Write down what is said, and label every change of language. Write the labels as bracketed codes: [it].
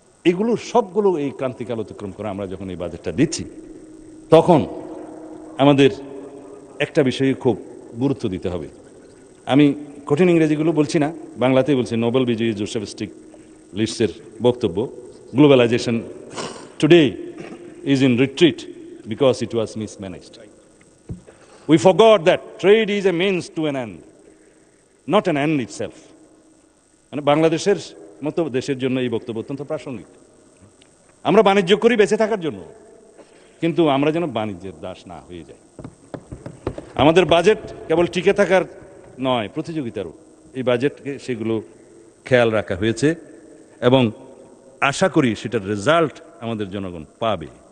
[bn] এগুলো সবগুলো এই ক্রান্তিকাল অতিক্রম করে আমরা যখন এই বাজেটটা দিচ্ছি, তখন আমাদের একটা বিষয়ে খুব গুরুত্ব দিতে হবে। আমি কঠিন ইংরেজিগুলো বলছি না, বাংলাতেই বলছি। নোবেল বিজয়ী জোসেফ স্টিগলিটজের বক্তব্য, [en] Globalization today is in retreat because it was mismanaged. We forgot that trade is a means to an end, not an end itself. [bn] মানে বাংলাদেশের মতো দেশের জন্য এই বক্তব্য অত্যন্ত প্রাসঙ্গিক। আমরা বাণিজ্য করি বেঁচে থাকার জন্য, কিন্তু আমরা যেন বাণিজ্যের দাস না হয়ে যাই। আমাদের বাজেট কেবল টিকে থাকার নয়, প্রতিযোগিতারও। এই বাজেটকে সেগুলো খেয়াল রাখা হয়েছে এবং আশা করি সেটার রেজাল্ট আমাদের জনগণ পাবে।